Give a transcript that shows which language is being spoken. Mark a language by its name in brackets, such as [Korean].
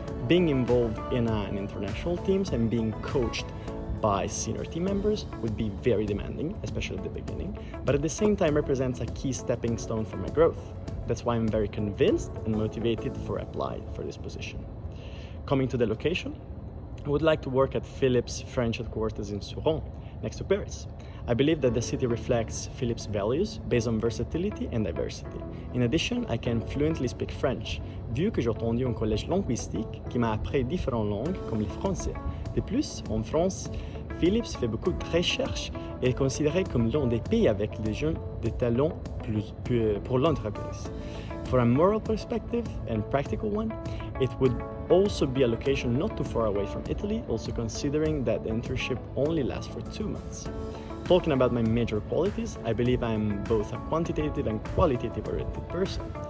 [English] Being involved in an international teams and being coached by senior team members would be very demanding, especially at the beginning, but at the same time represents a key stepping stone for my growth. That's why I'm very convinced and motivated for apply for this position. Coming to the location, I would like to work at Philips' French headquarters in Suron, next to Paris. I believe that the city reflects Philips' values based on versatility and diversity. In addition, I can fluently speak French, [French] vu que j'ai entendu un collège linguistique qui m'a appris différentes langues comme le français. De plus, en France, Philips fait beaucoup de recherches et est considéré comme l'un des pays avec les jeunes de talent pour l'entreprise. [English] For a moral perspective and practical one, it would also be a location not too far away from Italy, also considering that the internship only lasts for 2 months. Talking about my major qualities, I believe I am both a quantitative and qualitative-oriented person.